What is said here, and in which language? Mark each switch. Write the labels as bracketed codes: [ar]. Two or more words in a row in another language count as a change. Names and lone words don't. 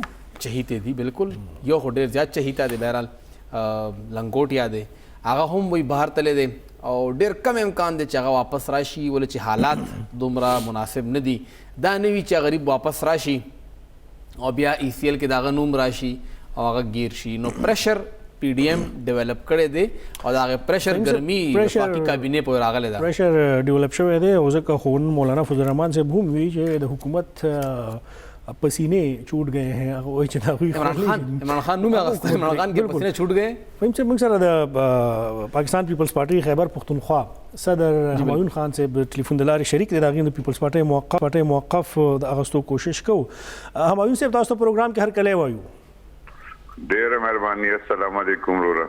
[ps] چهیته دي بالکل یو ډېر زیات چهیته دي بهرال لنګوټیا دی هغه هم وی بهر تللی دی او ډېر کم امکان دی چې هغه واپس راشي ولې چې حالات دومره مناسب نه دي دا نه وي چې غریب واپس راشي او بیا ای سی ایل کې د هغه نوم راشي او هغه ګیر شي نو پریشر پی ډی ایم ډیولپ کړی دی او د هغې پریشر ګرمي وفاقي کابینې پورې راغلی ده پریشر ډیولپ شوی دی او ځکه خو مولانا فضل الرحمان صاحب هم وی چې د حکومت [ur] پسینے چھوٹ گئے ہیں عمران خان [ps] نوم اغسته [ur] عمران خان کے پسینے چھوٹ گئے [ps] فهم چې موږ سره د پاکستان پیپلز پارټي خیبر پختونخوا صدر همایون خان صاحب ټلیفون د لارې شریک دی د هغې د پیپلز پارټي موقف د اغستو کوشش کوو همایون صاحب تاسو ته پروګرام کې هر کلی وایو ډېره مهرباني السلام علیکم وروره